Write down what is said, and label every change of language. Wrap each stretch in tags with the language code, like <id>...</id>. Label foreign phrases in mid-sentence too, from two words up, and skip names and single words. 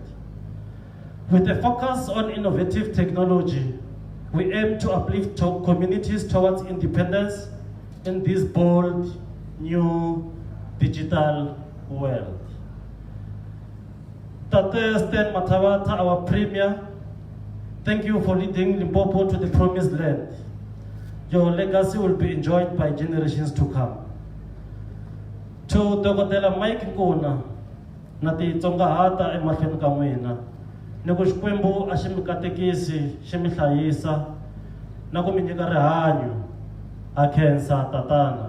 <en>With a focus on innovative technology, we aim to uplift communities towards independence in this bold, new digital world. Tate Stan Matawata, our Premier, thank you for leading Limpopo to the promised land. Your legacy will be enjoyed by generations to come.</en> <ts>To Dokotela Mike Nkuna, nati tsonga hata emahlweni ka n'wina. Ni ku Xikwembu a xi mi katekisi, xi mi hlayisa, na ku mi nyika rihanyo, a khensa tatana.</ts>